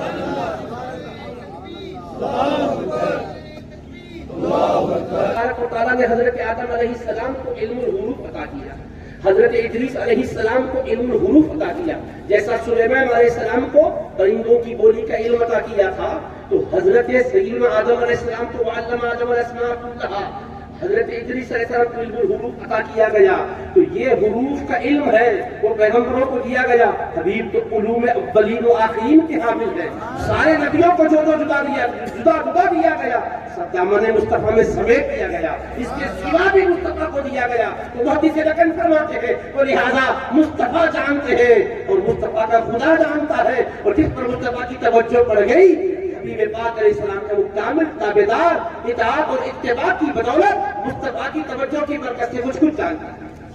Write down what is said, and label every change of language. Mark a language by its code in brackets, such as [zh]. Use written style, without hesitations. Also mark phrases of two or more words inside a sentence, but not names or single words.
[ur] اللہ تعالیٰ نے حضرت آدم علیہ السلام کو علم الحروف عطا کیا، حضرت ادریس علیہ السلام کو علم الحروف عطا کیا، جیسا سلیمان علیہ السلام کو پرندوں کی بولی کا علم عطا کیا تھا، تو حضرت سیدنا آدم علیہ السلام کو [ar] وعلم آدم الاسماء کلھا، [ur] حضرت ادریس علیہ السلام کو علم الحروف عطا کیا گیا، تو یہ حروف کا علم ہے وہ پیغمبروں کو دیا گیا۔ حبیب تو علوم اولین و آخرین کے حامل ہے، سارے نبیوں کو جو جدا دیا گیا، سب دامن مصطفیٰ میں سمیٹ دیا گیا، اس کے سوا بھی مصطفیٰ کو دیا گیا۔ تو محدث لکن فرماتے ہیں وہ لہذا مصطفیٰ جانتے ہیں اور مصطفیٰ کا خدا جانتا ہے، اور جس پر مصطفیٰ کی توجہ پڑ گئی، حبیب پاک علیہ السلام کا مکمل تابعدار، اطاعت اور اتباع کی بدولت مصطفیٰ کی توجہ کی برکت سے مجھ کو جانتا ہے۔